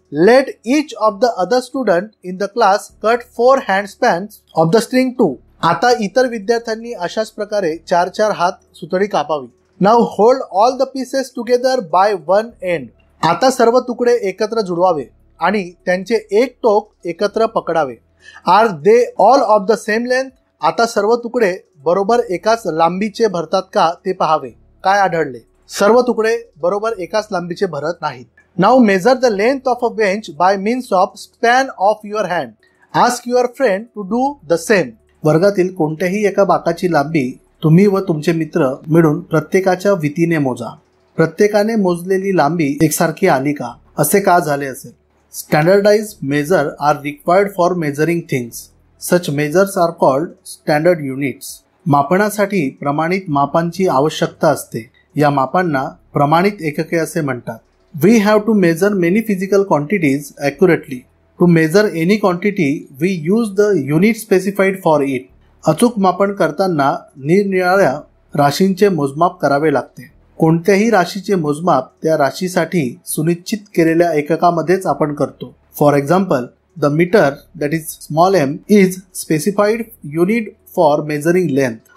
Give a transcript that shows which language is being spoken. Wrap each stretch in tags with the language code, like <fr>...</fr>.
<en>Let each of the other student in the class cut 4 handspans of the string too.</en> <mr>आता इतर विद्यार्थ्यांनी अशाच प्रकारे 4 हात सुतळी कापावी.</mr> <en>Now hold all the pieces together by one end.</en> <mr>आता सर्व तुकडे एकत्र जुळवावे आणि त्यांचे एक टोक एकत्र पकडावे.</mr> <en>Are they all of the same length.</en> <mr>आता सर्व तुकडे बरोबर एकाच लांबीचे भरतात का ते पहावे. काय आढळले? सर्व तुकडे बरोबर एकाच लांबीचे भरत नाहीत.</mr> <en>Now measure the length of a bench by means of span of your hand. Ask your friend to do the same.</en> <mr>वर्गातील कोणत्याही एका बाकाची लांबी तुम्ही व तुमचे मित्र मिळून प्रत्येकाच्या वितीने मोजा. प्रत्येकाने मोजलेली लांबी एकसारखी आली का? असे का झाले असेल?</mr> <en>Standardize measure are required for measuring things. Such measures are called standard units.</en> <mr>मापनासाठी प्रमाणित मापांची आवश्यकता असते. या मापांना प्रमाणित एकके असे म्हणतात.</mr> <en>We have to measure many physical quantities accurately. To measure any quantity we use the unit specified for it.</en> <mr>अचूक मापन करताना निरनिराळ्या राशींचे मोजमाप करावे लागते. कोणत्याही राशीचे मोजमाप त्या राशीसाठी सुनिश्चित केलेल्या एककामध्येच आपण करतो.</mr> <en>For example, the metre that is small m is specified unit for measuring length.</en>